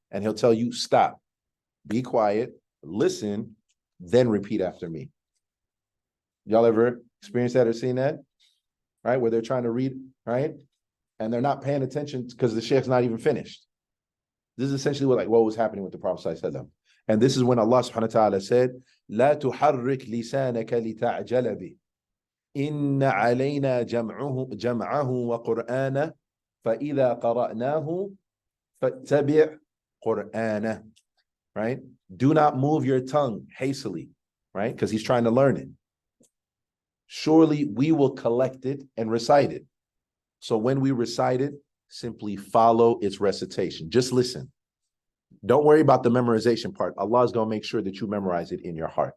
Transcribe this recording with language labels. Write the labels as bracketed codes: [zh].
[en] And he'll tell you, stop, be quiet, listen, then repeat after me. Y'all ever experienced that or seen that? Right, where they're trying to read, right? And they're not paying attention because the sheikh's not even finished. This is essentially what was happening with the Prophet ﷺ. And this is when Allah subhanahu wa ta'ala said, [ar] لا تحرك لسانك لتعجل به إن علينا جمعه وقرآنه فإذا قرأناه فاتبع قرآنه. [en] Right? Do not move your tongue hastily, right? Because he's trying to learn it. Surely we will collect it and recite it. So when we recite it, simply follow its recitation. Just listen. Don't worry about the memorization part. Allah is going to make sure that you memorize it in your heart.